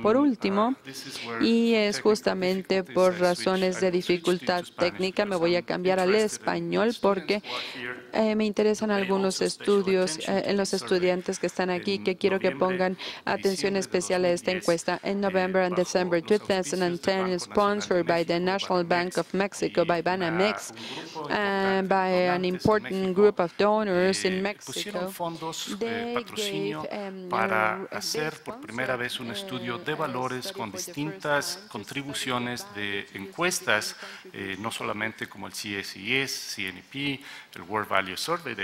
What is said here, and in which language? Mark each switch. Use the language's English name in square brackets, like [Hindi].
[Spanish] Por último, y es justamente por razones de dificultad técnica, me voy a cambiar al español porque me interesan algunos estudios en los estudiantes que están aquí que quiero que pongan atención especial a esta encuesta. [English] En November and December 2010, sponsored by the National Bank of Mexico, by Banamex, by an important group of donors in Mexico, they gave [Spanish] para hacer por primera vez un estudio de valores con distintas contribuciones de encuestas, no solamente como el CSIS, CNP, el World Value Survey.